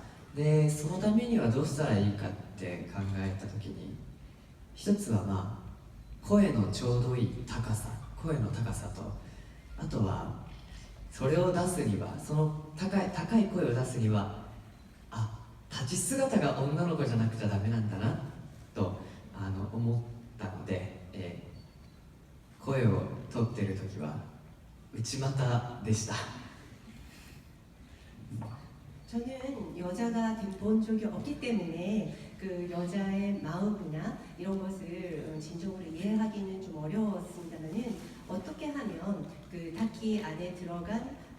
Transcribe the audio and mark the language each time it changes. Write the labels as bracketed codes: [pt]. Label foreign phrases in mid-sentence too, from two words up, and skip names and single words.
[ja] でそのためにはどうしたらいいかって考えた時に一つは声のちょうどいい声の高さとあとはそれを出すにはその高い声を出すには立ち姿が女の子じゃなくちゃダメなんだなと思ったので、声を取ってる時は内股でした。 [ko] 저는 여자가 본 적이 없기 때문에 그 여자의 마음이나 이런 것을 진정으로 이해하기는 좀 어려웠습니다만은 어떻게 하면 그 타키 안에 들어간